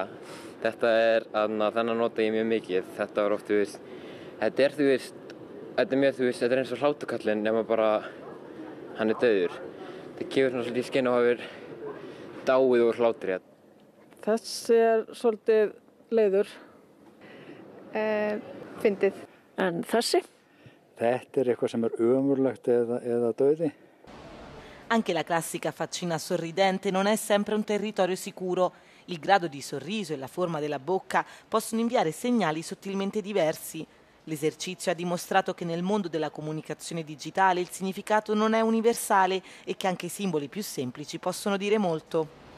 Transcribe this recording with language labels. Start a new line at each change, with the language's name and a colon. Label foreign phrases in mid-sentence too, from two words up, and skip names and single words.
Icelandic: Þetta þennan nota ég mjög mikið. Þetta var oft, þetta er eins og hlátukallinn nema bara hann er dauður. Það gefur svona svolítið í skyn og hafur dáið úr hlátri. Þessi er svolítið leiður. Fyndið. En þessi? Þetta er eitthvað sem er ömurlegt eða dauði.
Italian: Anche la classica faccina sorridente non è sempre un territorio sicuro. Il grado di sorriso e la forma della bocca possono inviare segnali sottilmente diversi. L'esercizio ha dimostrato che nel mondo della comunicazione digitale il significato non è universale e che anche i simboli più semplici possono dire molto.